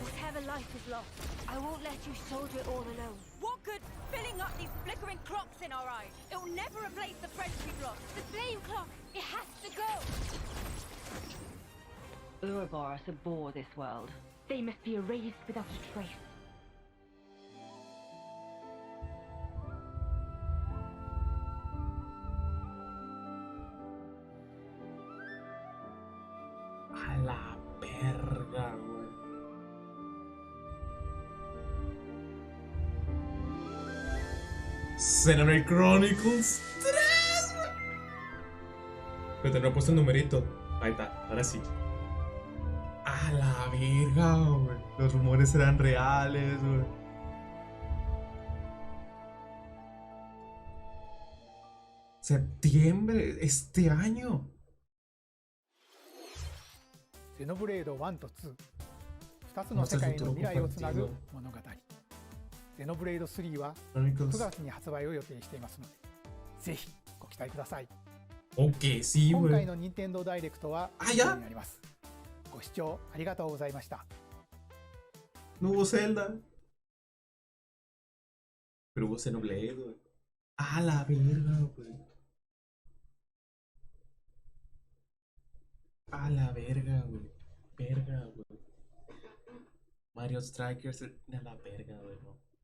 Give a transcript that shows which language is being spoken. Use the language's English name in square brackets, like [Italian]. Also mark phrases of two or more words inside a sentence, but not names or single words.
[English] Whatever life is lost, I won't let you soldier it all alone. What good filling up these flickering clocks in our eyes? It will never replace the friends we've lost. The flame clock, it has to go! Ouroboros abhor this world. They must be erased without a trace. [Spanish] A la verga, güey. Xenoblade Chronicles 3, güey. Pero no he puesto el numerito. Ahí está, ahora sí. A la verga, güey. Los rumores eran reales, güey. Septiembre, este año. [Japanese] Xenoblade 1と2、2つの世界の未来をつなぐ物語。Xenoblade 3は9月に発売を予定していますので、ぜひご期待ください。 [Spanish] Ok, sí, [Japanese] 今回 [Spanish] güey. [Japanese] の任天堂ダイレクトは以上になります。ご視聴ありがとうございました。 [Spanish] No hubo Zelda. Pero hubo Xenoblade, güey. A la verga, güey. A la verga, güey. Verga, güey. Mario Strikers, a la verga, güey.